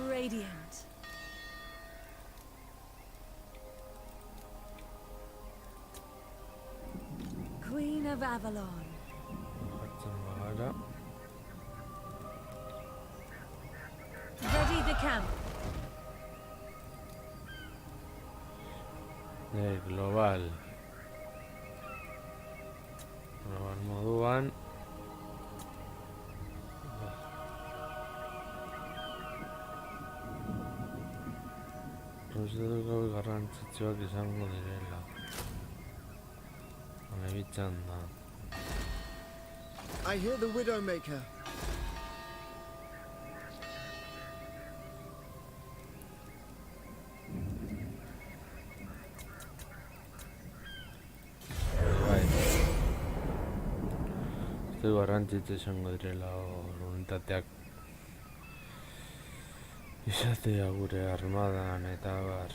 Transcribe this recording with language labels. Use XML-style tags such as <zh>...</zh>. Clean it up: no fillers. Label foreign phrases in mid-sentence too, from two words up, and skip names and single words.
<en>radiant. Queen of Avalon.</en> <eu>Jartzen bagara.</eu> <en>Ready the camp.</en> <eu>Global. Global moduan. Uste dut gau garrantzitsuak izango direla. Bitzan da.</eu> <en>I hear the Widowmaker.</en> <eu>Uste dut garrantzitsu izango direla unitateak izatea gure armadan eta bar.</eu>